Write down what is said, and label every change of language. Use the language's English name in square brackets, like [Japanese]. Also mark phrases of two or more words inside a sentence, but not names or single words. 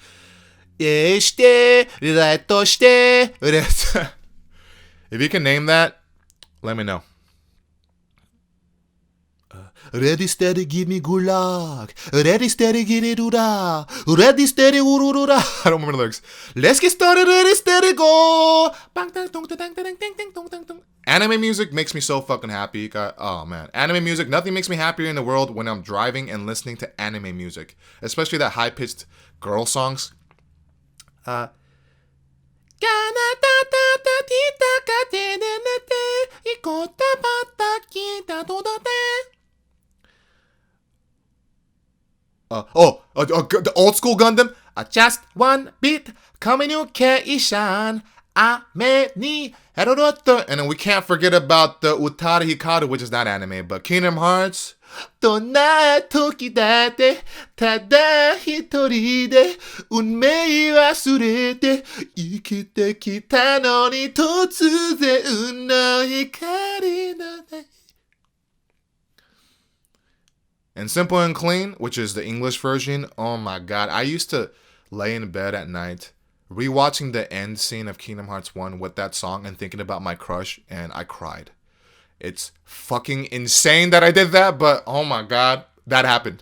[English] If you can name that, let me know. Ready, steady, give me good luck. Ready, steady, get it, doo-da. Ready, steady, ururura. I don't remember the lyrics. Let's get started, ready, steady, go. Bang, dang, dong, dang, dang, dang, dang, dong, dang, dong. Anime music makes me so fucking happy. Oh man, anime music. Nothing makes me happier in the world when I'm driving and listening to anime music, especially that high pitched girl songs. Uh, the old school Gundam. Just one beat, communication. Ame ni Herodoto. And then we can't forget about the Utara Hikaru, which is not anime, but Kingdom Hearts. [Japanese] どんな時だって、ただ一人で、運命忘れて、生きてきたのに突然の光ので. [English] And Simple and Clean, which is the English version, oh my god. I used to lay in bed at night rewatching the end scene of Kingdom Hearts 1 with that song and thinking about my crush, and I cried. It's fucking insane that I did that, but oh my god, that happened.